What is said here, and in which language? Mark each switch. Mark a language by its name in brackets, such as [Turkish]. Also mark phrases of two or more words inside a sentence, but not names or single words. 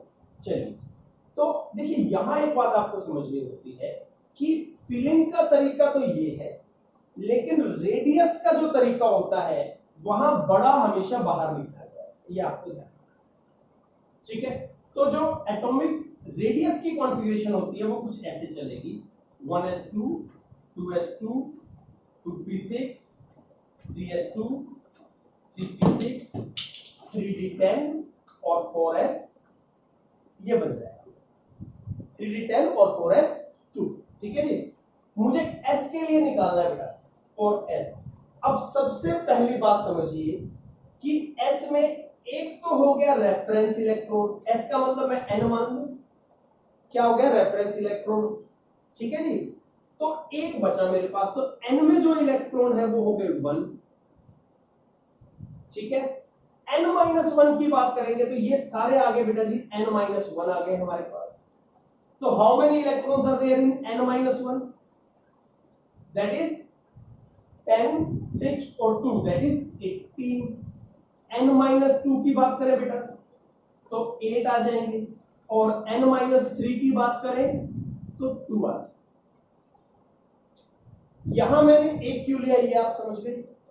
[Hindi] चलिए, तो देखिए यहां एक बात आपको समझनी होती है कि फिलिंग का तरीका तो ये है, लेकिन रेडियस का जो तरीका होता है वहां बड़ा हमेशा बाहर लिखा जाए, ये आपको ध्यान रखना। ठीक है, तो जो [English] atomic radius [Hindi] की कॉन्फ़िगरेशन होती है वो कुछ ऐसे चलेगी 1s2 2s2 2p6 3s2 3p6 3d10 और 4s, ये बन जाएगा 3d10 और 4s2। ठीक है जी, मुझे s के लिए निकालना है बेटा 4s। अब सबसे पहली बात समझिए कि s में एक तो हो गया [English] reference electrode, [Hindi] s का मतलब मैं n मान लूं, क्या हो गया [English] reference electrode. [Hindi] ठीक है जी, तो एक बचा मेरे पास, तो n में जो इलेक्ट्रॉन है वो हो गए 1। ठीक है, n-1 की बात करेंगे तो ये सारे आगे बेटा जी n-1 आ गए हमारे पास। [English] तो how many electrons are there in n-1? that is 10 6 और 2 that is 18। [Hindi] n-2 की बात करें बेटा तो 8 आ जाएंगे, और n-3 की बात करें तो 2 आ जाएंगे। यहां मैंने एक क्यों लिया ये आप समझ गए।